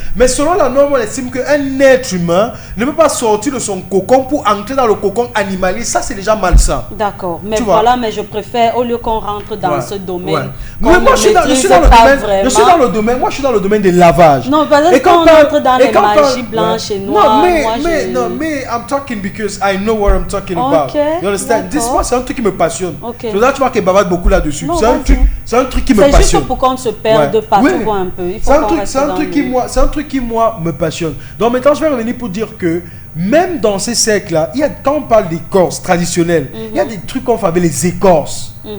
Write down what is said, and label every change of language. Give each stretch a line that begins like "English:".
French: Mais selon la norme, on estime qu'un être humain ne peut pas sortir de son cocon pour entrer dans le cocon animalier. Ça, c'est déjà malsain. D'accord. Mais voilà, mais je préfère, au lieu qu'on rentre dans ce domaine. Mais moi, je suis dans le domaine. Moi, je suis dans le domaine des lavages. Non, parce que quand on entre dans les magies blanches et noires. Mais
English: I'm talking because I know what I'm talking about. You understand?
French: C'est un truc qui me passionne. Tu vois qu'il bavade beaucoup là-dessus. C'est un truc qui me passionne. C'est juste pour qu'on se perde partout un peu. C'est un truc qui, moi, me passionne. Donc maintenant, je vais revenir pour dire que même dans ces cercles-là, quand on parle d'écorces traditionnelles, il y a des trucs qu'on fait avec les écorces.